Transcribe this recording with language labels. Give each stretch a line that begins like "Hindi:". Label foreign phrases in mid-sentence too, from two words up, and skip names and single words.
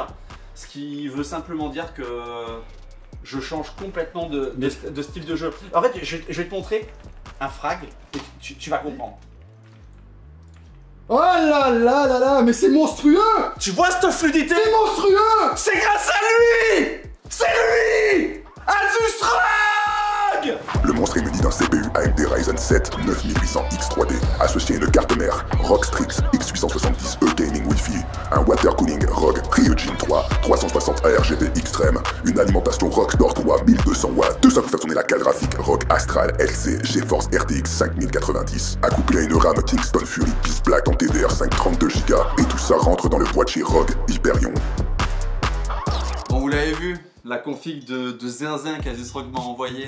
French: Ce qui veut simplement dire que je change complètement de style de jeu. En fait, je vais te montrer un frag et tu vas comprendre. Oh là là là là, mais c'est monstrueux! Tu vois cette fluidité? C'est monstrueux! C'est grâce à lui! C'est lui! Asus ROG! Le monstre est muni d'un CPU AMD Ryzen 7 9800X 3D, associé à une carte mère ROG Strix X870E Gaming Wi-Fi, un
English: water cooling
French: ROG Ryujin 3 360 ARGB Extreme, une alimentation ROG Door 3 1200 watts, tout ça pour faire tourner la carte graphique ROG Astral LC GeForce RTX 5090, accouplé à une RAM Kingston Fury Peace Black en TDR 532Go, et tout ça rentre dans le boîtier ROG Hyperion. Bon, vous l'avez vu, la config de zinzin qu'Asus ROG m'a envoyé.